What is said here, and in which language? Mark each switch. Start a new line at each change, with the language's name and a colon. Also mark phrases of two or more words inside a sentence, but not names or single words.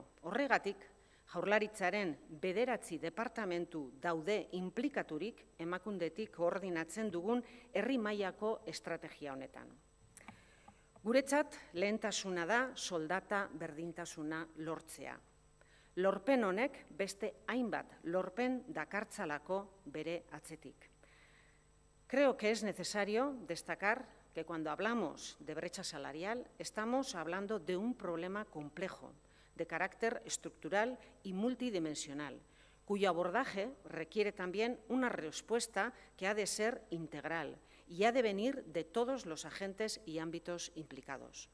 Basque: Horregatik, Jaurlaritzaren 9 departamentu daude inplikaturik emakundetik koordinatzen dugun herri mailako estrategia honetan. Guretzat lehentasuna da soldata berdintasuna lortzea. Lorpen honek beste hainbat lorpen dakartzalako bere atzetik.
Spanish: Creo que es necesario destacar que cuando hablamos de brecha salarial estamos hablando de un problema complejo, de carácter estructural y multidimensional, cuyo abordaje requiere también una respuesta que ha de ser integral y ha de venir de todos los agentes y ámbitos implicados.